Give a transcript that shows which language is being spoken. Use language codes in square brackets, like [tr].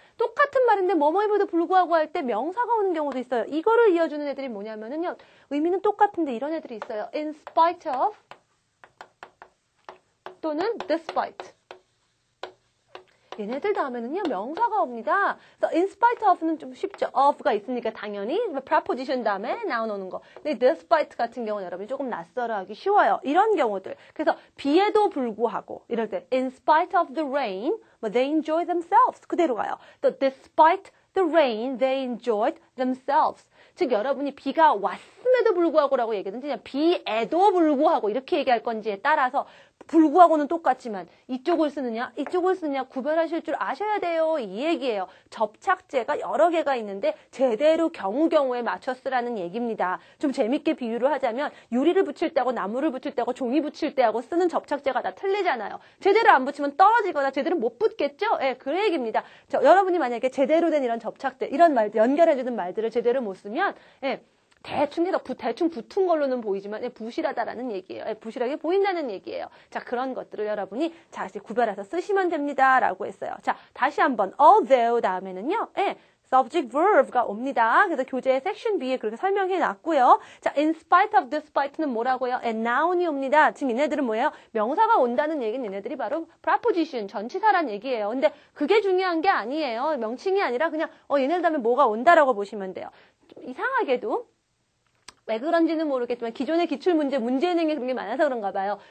[ko] 똑같은 말인데 뭐뭐임에도 불구하고 할 때 명사가 오는 경우도 있어요. 이거를 이어주는 애들이 뭐냐면은요. 의미는 똑같은데 이런 애들이 있어요. [en] in spite of 또는 despite. [ko] 얘네들 다음에는요, 명사가 옵니다. 그래서 in spite of는 좀 쉽죠. of가 있으니까 당연히 preposition 다음에 noun 오는 거. 근데 despite 같은 경우는 여러분이 조금 낯설어하기 쉬워요. 이런 경우들. 그래서 비에도 불구하고 이럴 때 [en] in spite of the rain, they enjoy themselves. [ko] 그대로 가요. [en] 또 despite the rain, they enjoyed themselves. [ko] 즉 여러분이 비가 왔음에도 불구하고라고 얘기하든지 그냥 비에도 불구하고 이렇게 얘기할 건지에 따라서 불구하고는 똑같지만 이쪽을 쓰느냐 구별하실 줄 아셔야 돼요. 이 얘기예요. 접착제가 여러 개가 있는데 제대로 경우에 맞춰 쓰라는 얘기입니다. 좀 재밌게 비유를 하자면 유리를 붙일 때하고 나무를 붙일 때하고 종이 붙일 때하고 쓰는 접착제가 다 틀리잖아요. 제대로 안 붙이면 떨어지거나 제대로 못 붙겠죠? 예, 그 얘기입니다. 여러분이 만약에 제대로 된 이런 접착제, 이런 말 연결해주는 말들을 제대로 못 쓰면 예, 대충 붙은 걸로는 보이지만 부실하다라는 얘기예요. 부실하게 보인다는 얘기예요. 자, 그런 것들을 여러분이 자, 이제 구별해서 쓰시면 됩니다라고 했어요. 자, 다시 한번 although 다음에는요. subject verb가 옵니다. 그래서 교재 섹션 B에 그렇게 설명해 놨고요. 자, in spite of despite는 뭐라고요? noun이 옵니다. 지금 얘네들은 뭐예요? 명사가 온다는 얘기는 얘네들이 바로 preposition, 전치사란 얘기예요. 근데 그게 중요한 게 아니에요. 명칭이 아니라 그냥 얘네들 다음에 뭐가 온다라고 보시면 돼요. 좀 이상하게도 왜 그런지는 모르겠지만 기존의 기출문제 문제은행에 그런 게 많아서 그런가 봐요.